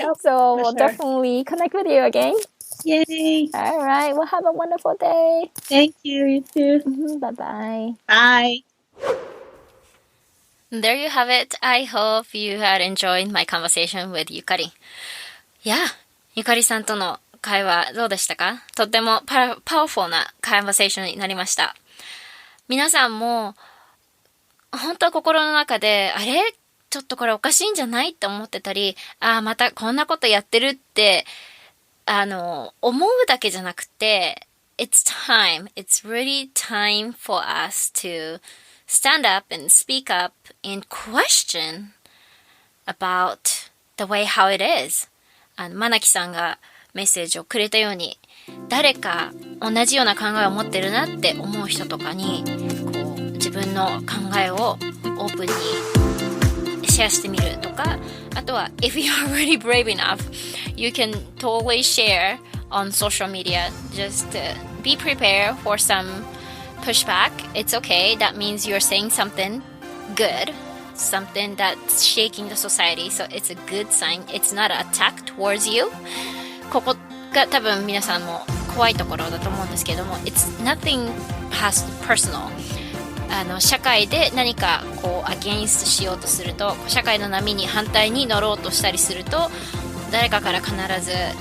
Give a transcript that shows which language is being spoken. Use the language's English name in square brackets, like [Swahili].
[English] So we'll definitely connect with you again. Yay. All right. Well, have a wonderful day. Thank you. You too. Bye-bye. Bye. There you have it. I hope you had enjoyed my conversation with Yukari. Yeah, [Japanese] ゆかりさんとの会話どうでしたか？とってもパワフルなカンバセーションになりました。皆さんも本当は心の中であれちょっとこれおかしいんじゃないって思ってたり、またこんなことやってるって思うだけじゃなくて、 [English] it's really time for us to stand up and speak up and question about the way how it is. [Japanese] マナキさんがメッセージをくれたように、誰か同じような考えを持ってるなって思う人とかに、こう自分の考えをオープンにシェアしてみるとか、あとは [English] if you're really brave enough, you can totally share on social media. Just be prepared for some pushback. It's okay. That means you're saying something good, something that's shaking the society. So it's a good sign. It's not an attack towards you. [Japanese] ここが多分皆さんも怖いところだと思うんですけども、 [English] It's nothing personal. [Japanese] 社会で何かこうアゲインストしようとすると、社会の波に反対に乗ろうとしたりすると、誰かから必ず